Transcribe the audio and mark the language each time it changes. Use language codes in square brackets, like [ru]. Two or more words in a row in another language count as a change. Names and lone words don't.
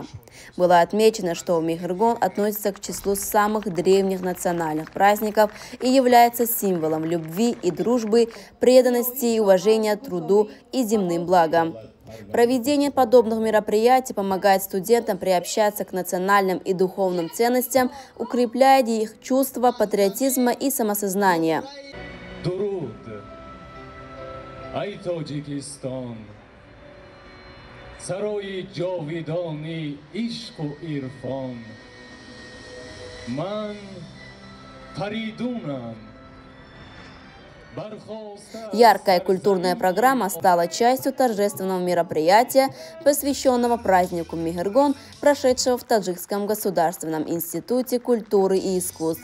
[ru] Было отмечено, что Мехргон относится к числу самых древних национальных праздников и является символом любви и дружбы, преданности и уважения труду и земным благам. Проведение подобных мероприятий помогает студентам приобщаться к национальным и духовным ценностям, укрепляя их чувство патриотизма и самосознания. [tg] درود ای تاجیکستان سرای جاویدانی عشق و عرفان من فریدونم. [ru] Яркая культурная программа стала частью торжественного мероприятия, посвященного празднику Мехргон, прошедшего в Таджикском государственном институте культуры и искусств.